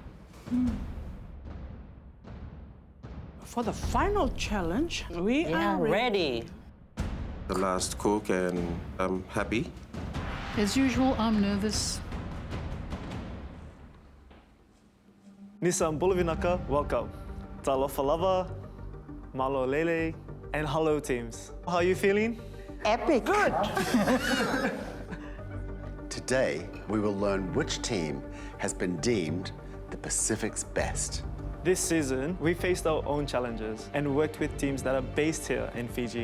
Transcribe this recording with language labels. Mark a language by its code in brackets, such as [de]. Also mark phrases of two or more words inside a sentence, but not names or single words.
[en] For the final challenge, we are ready. The last cook and I'm happy. As usual, I'm nervous. [fj] Nissan Bulavinaka, [en] welcome. [sm] Talofa lava, malo lele, [en] and hello teams. How are you feeling? epic. Good. Today, we will learn which team has been deemed the Pacific's best. This season, we faced our own challenges and worked with teams that are based here in Fiji.